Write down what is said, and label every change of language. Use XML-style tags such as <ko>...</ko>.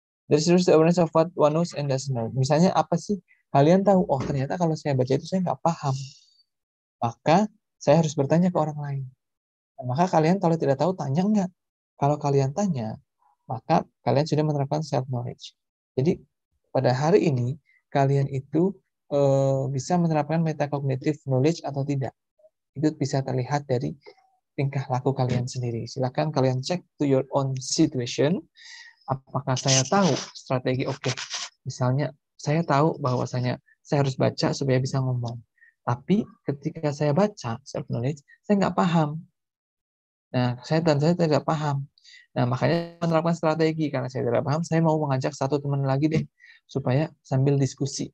<id>Dari</id> <en>the awareness of what one knows and doesn't know.</en> <id>Misalnya apa sih? Kalian tahu, oh ternyata kalau saya baca itu saya nggak paham. Maka saya harus bertanya ke orang lain. Nah, maka kalian kalau tidak tahu, tanya enggak. Kalau kalian tanya, maka kalian sudah menerapkan self-knowledge. Jadi pada hari ini, kalian itu bisa menerapkan metacognitive knowledge atau tidak. Itu bisa terlihat dari tingkah laku kalian sendiri. Silakan kalian cek</id> <en>to your own situation.</en> <id>Apakah saya tahu strategi oke. Misalnya, saya tahu bahwasanya saya harus baca supaya bisa ngomong. Tapi ketika saya baca self-knowledge, saya nggak paham. Nah, saya tidak paham. Nah, makanya menerapkan strategi. Karena saya tidak paham, saya mau mengajak satu teman lagi deh, supaya sambil diskusi.</id>